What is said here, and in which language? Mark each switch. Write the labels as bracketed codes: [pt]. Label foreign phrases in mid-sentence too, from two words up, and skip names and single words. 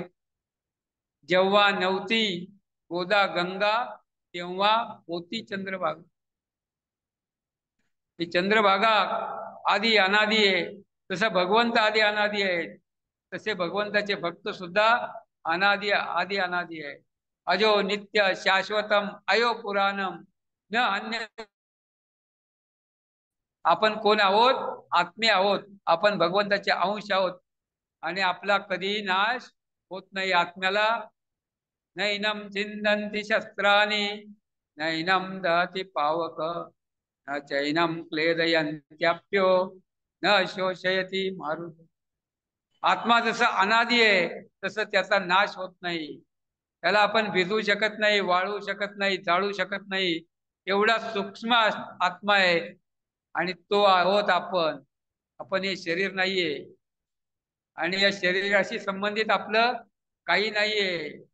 [mr] जेव्हा नव्हती गोदा गंगा तेव्हा होती चंद्रभागा. ही चंद्रभागा आदी अनादी आहे. तसं भगवंत आदी अनादी आहे, तसे भगवंताचे भक्त सुद्धा अनादी आदी अनादी आहे. [sa] अजो नित्य शाश्वतम अयो पुराणम न अन्य [mr] आपण कोण आहोत? आत्मे आहोत. आपण भगवंताचे अंश आहोत आणि आपला कधी नाश होत नाही. [sa] आत्म्याला नैनम चिंदन्ति शस्त्राणी नैनम दहति पावक न चैनम क्लेदयन्त्याप्यो न शोषयति मारुत. [mr] आत्मा जसा अनादी आहे तसं त्याचा नाश होत नाही. त्याला आपण भिजवू शकत नाही, वाळू शकत नाही, जाळू शकत नाही. एवढा सूक्ष्म आत्मा आहे आणि तो आहोत आपण. आपण हे शरीर नाहीये आणि या शरीराशी संबंधित आपलं काही नाहीये.